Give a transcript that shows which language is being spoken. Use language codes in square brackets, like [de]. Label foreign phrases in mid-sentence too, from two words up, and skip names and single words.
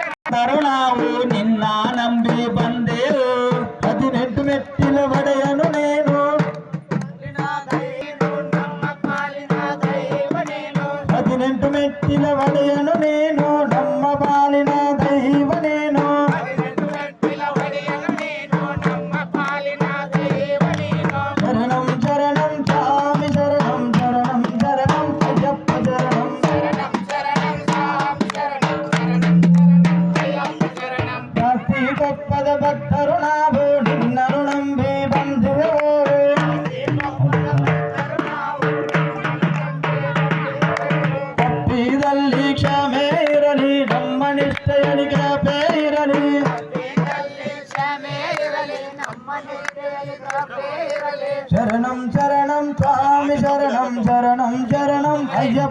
[kn] ತರುಣಾವು ನಿನ್ನ ನಂಬಿ ಬಂದೆವು 18 ಮೆಟ್ಟಿಲ ಒಡೆಯನು ನೀನು ನಮ್ಮ ಪಾಲಿನ ದೈವನೇನು 18 ಮೆಟ್ಟಿಲ ಒಡೆಯನು ನೀನು ನಮ್ಮ ಪಾಲಿನ ದೈವ ನೀನು ಮೆಟ್ಟಿಲ ಒಡೆಯನು ನೀನು ನಮ್ಮ ಪಾಲಿನ ದೈವನೇನು [sa] ಶರಣಂ ಶರಣಂ ಸ್ವಾಮಿ ಶರಣಂ ಶರಣಂ ಶರಣಂ ಅಯ್ಯಪ್ಪ ಶರಣಂ ಶರಣಂ ಶರಣಂ ಸ್ವಾಮಿ ಶರಣಂ ಶರಣಂ ಅಯ್ಯಪ್ಪ ಶರಣಂ [kn] ಜಾಸ್ತಿ ಕೊಪ್ಪದ ಭಕ್ತರು ನಾವು ನಿನ್ನನು ನಂಬಿ ಬಂದಿರುವೆವು ತಪ್ಪಿದಲ್ಲಿ ಕ್ಷಮೆ ಇರಲಿ ನಮ್ಮ ನಿಷ್ಠೆಯಲ್ಲಿ ಕೃಪೆ ಇರಲಿ ಕ್ಷಮೆ ಇರಲಿ ನಮ್ಮ ನಿಷ್ಠೆಯಲ್ಲಿ ಕೃಪೆ ಇರಲಿ [sa] ಶರಣಂ ಶರಣಂ ಸ್ವಾಮಿ ಶರಣಂ ಶರಣಂ ಶರಣಂ ಅಯ್ಯಪ್ಪ